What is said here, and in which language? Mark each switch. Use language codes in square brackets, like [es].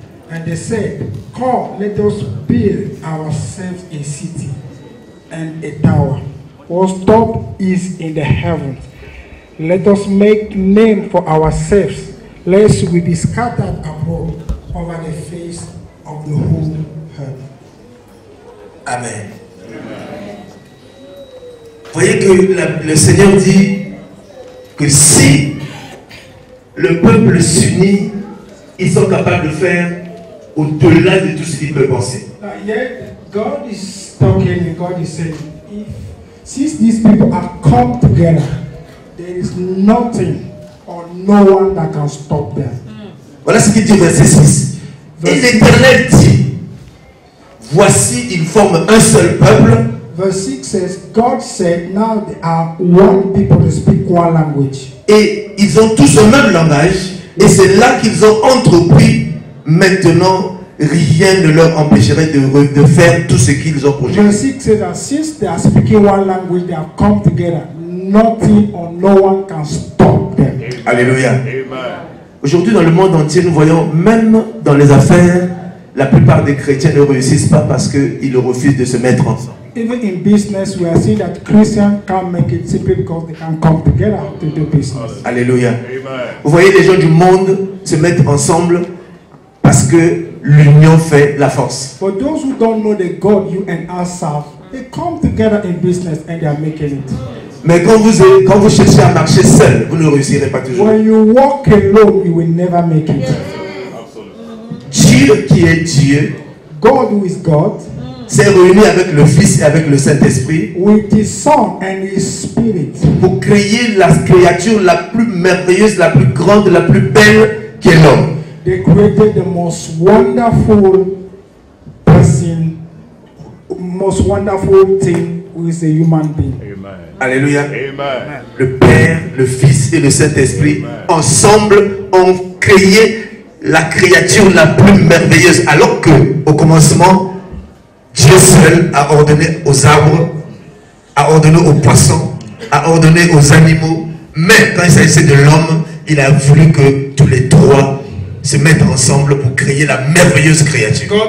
[en] And they said, come, let us build ourselves a city and a tower, whose top is in the heavens. Let us make name for ourselves, lest we be scattered abroad over the face of the whole earth. Amen. [fr] Voyez que le Seigneur dit que si le peuple s'unit, ils sont capables de faire au-delà de tout ce qu'ils peuvent penser. [en] Yet God is talking and God is saying, since these people have come together, there is nothing or no one that can stop them. [fr] Voilà ce qu'il dit au verset 6. Et l'Éternel dit, voici ils forment un seul peuple. [en] Verse 6 says, God said, now they are one people to speak one language. [fr] Et ils ont tous le même langage. Et c'est là qu'ils ont entrepris. Maintenant, rien ne leur empêcherait de faire tout ce qu'ils ont projeté. [en] Verse 6 says that since they are speaking one language, they have come together. Nothing or no one can stop them. Alléluia. Amen. [fr] Aujourd'hui, dans le monde entier, nous voyons, même dans les affaires, la plupart des chrétiens ne réussissent pas parce qu'ils refusent de se mettre ensemble. [en] Even in business, we are seeing that Christians can't make it simply because they can't come together to do business. Alléluia. Amen. [fr] Vous voyez les gens du monde se mettre ensemble parce que l'union fait la force. [en] For those who don't know the God you and I serve, they come together in business and they are making it. [fr] Mais quand vous cherchez à marcher seul, vous ne réussirez pas toujours. [en] When you walk alone, you will never make it. [fr] Dieu qui est Dieu [en] God who is God [fr] s'est réuni avec le Fils et avec le Saint-Esprit [en] with His Son and His Spirit [fr] pour créer la créature la plus merveilleuse, la plus grande, la plus belle qui est l'homme. [en] They created the most wonderful person, most wonderful thing who is a human being. Alléluia. Amen. [fr] Le Père, le Fils et le Saint-Esprit ensemble ont créé la créature la plus merveilleuse, alors que au commencement Dieu seul a ordonné aux arbres, a ordonné aux poissons, a ordonné aux animaux, mais quand il s'agissait de l'homme, il a voulu que tous les trois se mettent ensemble pour créer la merveilleuse créature.